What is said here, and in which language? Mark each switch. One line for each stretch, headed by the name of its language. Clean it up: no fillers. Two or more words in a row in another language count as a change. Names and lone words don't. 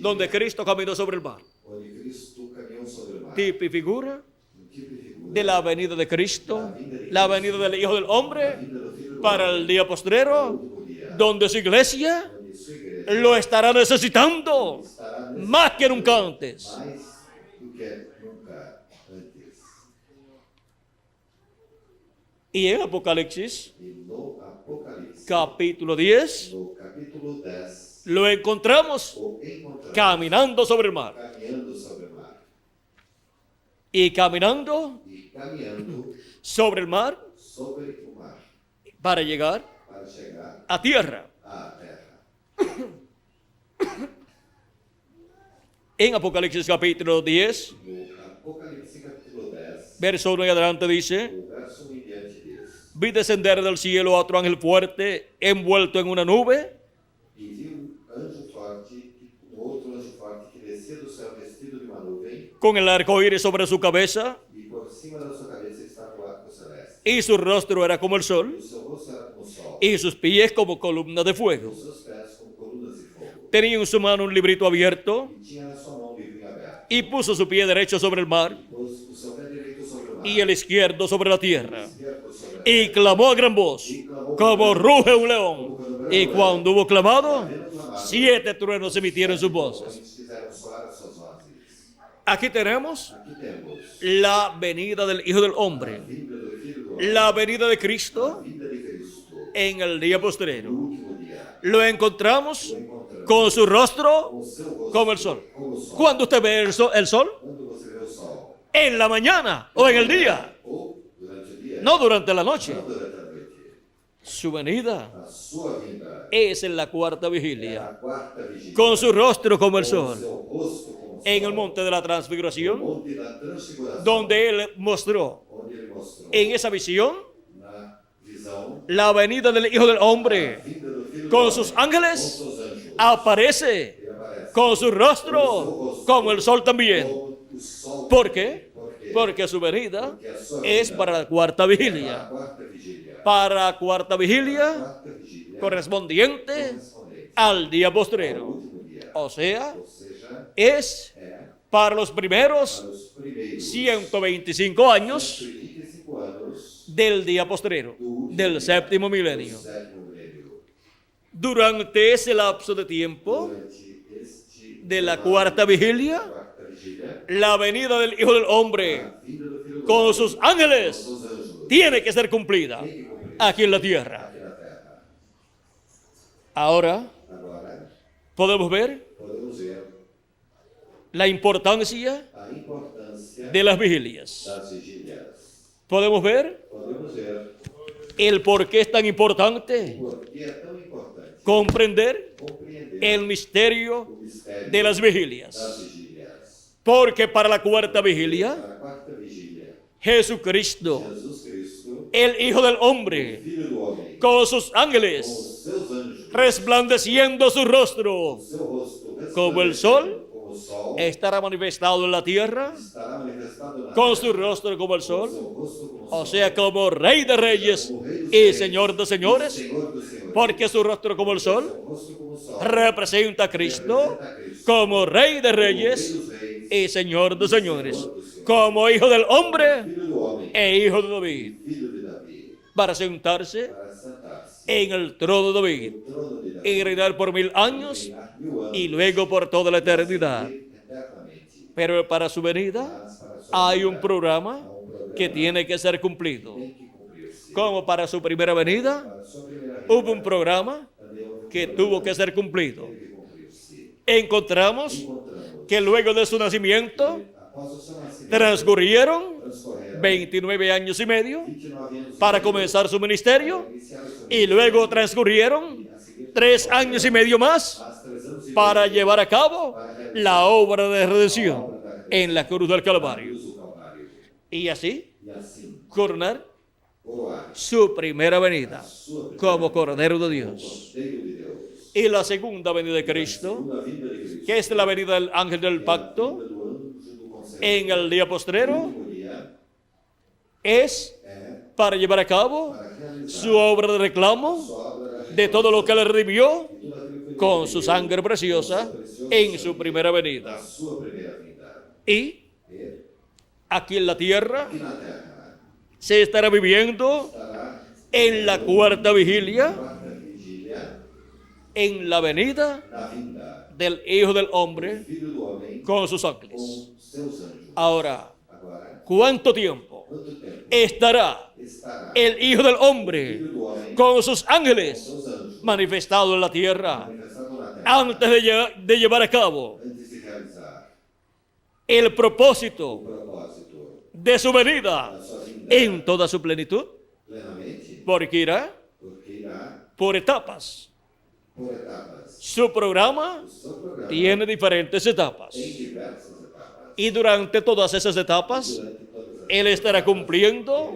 Spanish: donde Cristo caminó sobre el mar.
Portuguese: onde Cristo caminhou sobre o mar.
Spanish: Tipo y figura
Portuguese: Um tipo de figura
Spanish: de la venida de Cristo, la venida del Hijo del
Portuguese: da
Spanish: Hombre
Portuguese: vinda do Filho do
Spanish: para
Portuguese: Homem,
Spanish: el día
Portuguese: no
Spanish: postrero,
Portuguese: último dia,
Spanish: donde su iglesia
Portuguese: onde sua igreja
Spanish: lo estará necesitando
Portuguese: estará
Spanish: más que nunca antes.
Portuguese: mais do que nunca antes.
Spanish: Y en Apocalipsis,
Portuguese: E no Apocalipse,
Spanish: capítulo 10,
Portuguese: no capítulo 10,
Spanish: lo encontramos
Portuguese: o encontramos
Spanish: caminando sobre el mar.
Portuguese: caminhando sobre o mar.
Spanish: Y caminando
Portuguese: E caminhando
Spanish: sobre el mar
Portuguese: sobre o mar
Spanish: para llegar
Portuguese: para chegar
Spanish: a tierra.
Portuguese: à terra.
Spanish: En Apocalipsis capítulo 10,
Portuguese: No Apocalipse capítulo 10,
Spanish: verso 1 y adelante dice:
Portuguese: o verso 1 em diante diz:
Spanish: vi descender del cielo a otro ángel fuerte, envuelto en una nube,
Portuguese: E vi outro anjo forte que descia do céu vestido de uma nuvem,
Spanish: con el arco iris sobre su cabeza,
Portuguese: e por cima da sua cabeça estava o arco celeste.
Spanish: y su rostro era como el
Portuguese: e
Spanish: sol,
Portuguese: o seu rosto era como o sol,
Spanish: y sus pies como columnas de fuego.
Portuguese: os seus pés como colunas de fogo.
Spanish: Tenía en su mano un librito abierto,
Portuguese: E tinha na sua mão um livrinho aberto.
Spanish: y puso su pie derecho sobre el mar,
Portuguese: Pôs o seu pé direito sobre o mar,
Spanish: y el izquierdo sobre la tierra.
Portuguese: esquerdo sobre a
Spanish: Y
Portuguese: terra.
Spanish: clamó a gran voz, como ruge un león. Y cuando hubo clamado, 7 truenos emitieron sus voces.
Portuguese: Eles fizeram soar as suas vozes.
Spanish: Aquí tenemos
Portuguese: Aqui temos
Spanish: la venida del Hijo del Hombre,
Portuguese: a vinda do Filho do Homem,
Spanish: la venida de
Portuguese: a
Spanish: Cristo
Portuguese: vinda de Cristo,
Spanish: en el día
Portuguese: no
Spanish: postrero.
Portuguese: último dia.
Spanish: Lo encontramos Lo encontramos con su rostro
Portuguese: com o seu rosto
Spanish: como el sol.
Portuguese: como o sol.
Spanish: ¿Cuándo usted ve el sol?
Portuguese: Quando você vê o sol,
Spanish: En la mañana o en el día,
Portuguese: ou durante o dia,
Spanish: no durante la noche.
Portuguese: não durante a noite.
Spanish: Su venida
Portuguese: A sua vinda
Spanish: es en la cuarta
Portuguese: é
Spanish: vigilia,
Portuguese: a quarta vigília.
Spanish: con su rostro como el
Portuguese: Com o
Spanish: sol,
Portuguese: seu rosto como o sol.
Spanish: en el monte de la
Portuguese: No
Spanish: transfiguración,
Portuguese: monte da transfiguração,
Spanish: donde él mostró
Portuguese: onde ele mostrou
Spanish: en esa visión
Portuguese: na visão
Spanish: la venida del Hijo del
Portuguese: a
Spanish: Hombre.
Portuguese: vinda do Filho
Spanish: Con
Portuguese: do
Spanish: sus
Portuguese: Homem,
Spanish: ángeles
Portuguese: com seus anjos.
Spanish: aparece
Portuguese: Ele aparece
Spanish: con su rostro como el sol también.
Portuguese: como o sol.
Spanish: ¿Por qué?
Portuguese: Por quê?
Spanish: Porque su venida
Portuguese: Porque a sua
Spanish: es
Portuguese: vinda
Spanish: para la cuarta
Portuguese: é a
Spanish: vigilia.
Portuguese: quarta vigília.
Spanish: Para la cuarta vigilia
Portuguese: Quarta vigília
Spanish: correspondiente
Portuguese: correspondente
Spanish: al día
Portuguese: ao
Spanish: postrero.
Portuguese: último dia.
Spanish: O sea,
Portuguese: Ou seja,
Spanish: es
Portuguese: é
Spanish: para los primeros
Portuguese: para os primeiros
Spanish: 125 años
Portuguese: 125 anos
Spanish: del día postrero,
Portuguese: do último
Spanish: del
Portuguese: dia,
Spanish: séptimo
Portuguese: do
Spanish: milenio.
Portuguese: sétimo milênio.
Spanish: Durante ese lapso de tiempo
Portuguese: Durante este
Spanish: de la
Portuguese: intervalo
Spanish: cuarta vigilia,
Portuguese: quarta vigília,
Spanish: la venida del Hijo del Hombre
Portuguese: a vinda do Filho do
Spanish: con
Portuguese: Homem,
Spanish: sus
Portuguese: com
Spanish: ángeles
Portuguese: seus anjos,
Spanish: tiene que ser cumplida
Portuguese: tem que cumprir
Spanish: aquí en la tierra.
Portuguese: aqui na terra.
Spanish: Ahora
Portuguese: Agora,
Spanish: podemos ver
Portuguese: podemos ver
Spanish: la importancia
Portuguese: a importância
Spanish: de las vigilias.
Portuguese: das vigílias.
Spanish: Podemos ver
Portuguese: Podemos ver
Spanish: el por qué es tan importante
Portuguese: por que é tão importante
Spanish: comprender
Portuguese: compreender
Spanish: el misterio
Portuguese: o mistério
Spanish: de las vigilias.
Portuguese: das vigílias.
Spanish: Porque para la cuarta vigilia,
Portuguese: Para a quarta vigília,
Spanish: Jesucristo,
Portuguese: Jesus Cristo,
Spanish: el Hijo del Hombre,
Portuguese: Filho do Homem,
Spanish: con sus
Portuguese: com
Spanish: ángeles,
Portuguese: os seus anjos,
Spanish: resplandeciendo su rostro,
Portuguese: seu rosto
Spanish: como el sol,
Portuguese: como o sol,
Spanish: estará manifestado en la tierra,
Portuguese: estará manifestado na
Spanish: con
Portuguese: terra,
Spanish: su rostro como el
Portuguese: com
Spanish: sol,
Portuguese: seu rosto como o
Spanish: o
Portuguese: sol,
Spanish: sea, como Rey de Reyes
Portuguese: como Rei dos
Spanish: y
Portuguese: reis,
Spanish: Señor de
Portuguese: e
Spanish: señores,
Portuguese: Senhor dos senhores,
Spanish: porque su rostro como el sol
Portuguese: seu rosto como o sol,
Spanish: representa a Cristo
Portuguese: representa a Cristo,
Spanish: como Rey de
Portuguese: como Rei
Spanish: Reyes
Portuguese: dos reis,
Spanish: y Señor de señores, como Hijo del Hombre
Portuguese: Filho do Homem,
Spanish: e Hijo de David,
Portuguese: Filho de Davi,
Spanish: para sentarse
Portuguese: para sentar-se
Spanish: en el trono de David
Portuguese: no trono de Davi,
Spanish: y reinar por 1000 años
Portuguese: reinar 1000 anos,
Spanish: y luego por toda la eternidad.
Portuguese: eternamente.
Spanish: Pero para su venida
Portuguese: Mas para sua
Spanish: hay
Portuguese: vinda,
Spanish: un programa
Portuguese: há programa
Spanish: que tiene que ser cumplido.
Portuguese: tem que cumprir-se.
Spanish: Como para su primera venida
Portuguese: Para sua primeira
Spanish: hubo
Portuguese: vinda,
Spanish: un programa
Portuguese: também houve um
Spanish: que
Portuguese: programa
Spanish: tuvo que ser cumplido.
Portuguese: que teve que cumprir-se.
Spanish: Encontramos
Portuguese: Encontramos
Spanish: que luego de su nacimiento
Portuguese: após o seu nascimento,
Spanish: transcurrieron
Portuguese: transcorreram
Spanish: 29 años y medio
Portuguese: 29 anos
Spanish: para
Portuguese: e meio
Spanish: comenzar su ministerio
Portuguese: para iniciar o seu
Spanish: y luego transcurrieron
Portuguese: a seguir
Spanish: 3 años y medio más
Portuguese: mais 3 anos e
Spanish: para
Portuguese: meio
Spanish: llevar a cabo la obra de redención en la cruz del
Portuguese: na
Spanish: Calvario.
Portuguese: cruz do Calvário.
Spanish: Y así
Portuguese: E assim,
Spanish: coronar
Portuguese: coroar
Spanish: su primera venida
Portuguese: sua primeira
Spanish: como Cordero de
Portuguese: como
Spanish: Dios.
Portuguese: Cordeiro de Deus.
Spanish: Y la segunda venida de Cristo,
Portuguese: Segunda vinda de Cristo,
Spanish: que es la venida del ángel del pacto
Portuguese: vinda do anjo do conselho.
Spanish: en el día postrero,
Portuguese: último dia
Spanish: es
Portuguese: é
Spanish: para llevar a cabo
Portuguese: para realizar
Spanish: su obra de reclamo
Portuguese: sua obra
Spanish: de todo lo que le redimió
Portuguese: e tudo aquilo que ele
Spanish: con
Portuguese: fez
Spanish: su sangre preciosa en su primera venida.
Portuguese: na sua primeira vinda.
Spanish: Y
Portuguese: E
Spanish: aquí en la tierra
Portuguese: aqui na terra
Spanish: se estará viviendo
Portuguese: estará
Spanish: en la cuarta vigilia,
Portuguese: quarta vigília
Spanish: en la venida
Portuguese: da vinda
Spanish: del Hijo del Hombre
Portuguese: Filho do Homem
Spanish: con sus
Portuguese: com
Spanish: ángeles.
Portuguese: seus anjos.
Spanish: Ahora,
Portuguese: Agora,
Spanish: ¿cuánto tiempo
Portuguese: quanto tempo
Spanish: estará
Portuguese: estará
Spanish: el Hijo del Hombre
Portuguese: Filho do Homem
Spanish: con sus
Portuguese: com
Spanish: ángeles
Portuguese: seus anjos
Spanish: manifestado en la tierra
Portuguese: manifestado na terra
Spanish: antes de llevar a cabo
Portuguese: antes de realizar
Spanish: el
Portuguese: o
Spanish: propósito
Portuguese: propósito
Spanish: de su venida
Portuguese: da sua vinda
Spanish: en toda su plenitud?
Portuguese: plenamente?
Spanish: Porque irá
Portuguese: Porque irá
Spanish: por etapas.
Portuguese: por etapas.
Spanish: Su programa
Portuguese: O seu programa
Spanish: tiene diferentes etapas.
Portuguese: tem diversas etapas.
Spanish: Y durante todas esas etapas,
Portuguese: Durante todas as
Spanish: Él estará cumpliendo